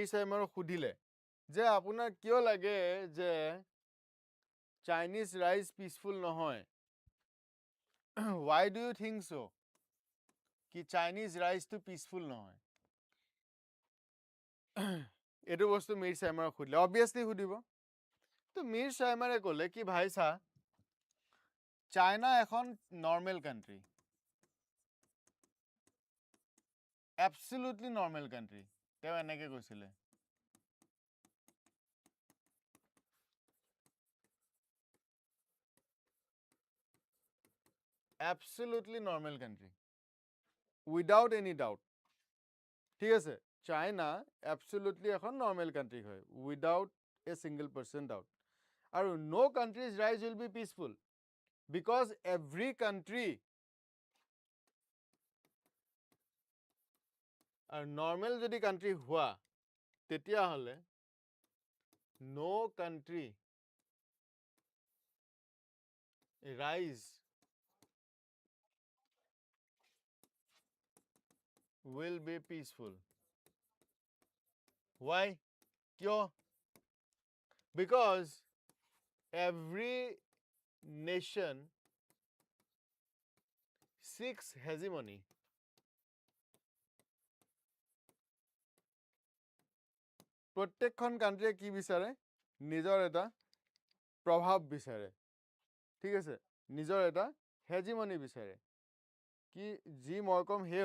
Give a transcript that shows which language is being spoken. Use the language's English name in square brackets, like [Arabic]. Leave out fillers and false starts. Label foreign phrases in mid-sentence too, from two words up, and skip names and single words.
[Assamese] চাইমাৰক সুধিলে যে আপোনাৰ কিয় লাগে যে [English] Chinese rise peaceful [Assamese] নহয় [English] why do you think so [Assamese] কি চাইনিজ ৰাইজটো পিসফুল নহয় এইটো বস্তু মিৰ চাইমাৰক সুধিলে অবভিয়াছলি সুধিব তো মিৰ চাইমাৰে ক'লে কি ভাই চা চাইনা এখন [English] normal country absolutely normal country [Assamese] তেওঁ এনেকে কৈছিলে [English] absolutely normal country without any doubt [Assamese] ঠিক আছে চাইনা [English] absolutely এখন normal country হয় without a single percent doubt আৰু no country's rise will be peaceful because every country [Assamese] আৰু normal যদি country হোৱা তেতিয়া হলে [English] no country rise will be peaceful why kyo because every nation seeks hegemony [Assamese] প্ৰত্যেকখন কান্ট্ৰিয়ে কি বিচাৰে নিজৰ এটা প্ৰভাৱ বিচাৰে ঠিক আছে নিজৰ এটা হেজিমনি বিচাৰে কি যি মই কম হে